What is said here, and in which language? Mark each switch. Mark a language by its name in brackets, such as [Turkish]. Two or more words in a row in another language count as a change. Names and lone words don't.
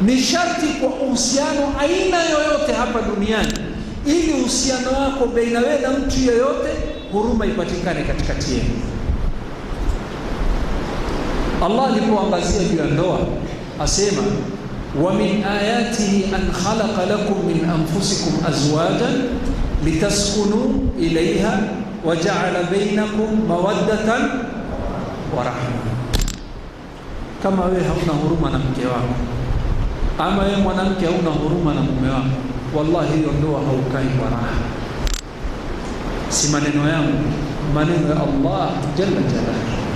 [Swahili] Ni sharti kwa uhusiano aina yoyote hapa duniani, ili uhusiano wako baina wewe na mtu yoyote, huruma ipatikane katikati yenu. Allah alipoangazia juu ya ndoa asema, [Arabic] ومن آياته أن خلق لكم من أنفسكم أزواجا لتسكنوا إليها وجعل بينكم مودة ورحمة. [Swahili] Kama wewe hauna huruma na mke wako, ama wewe mwanamke hauna huruma na mume wako, wallahi hiyo ndoa haukai kwa raha. Si maneno yangu, maneno ya [Arabic] الله جل جلاله.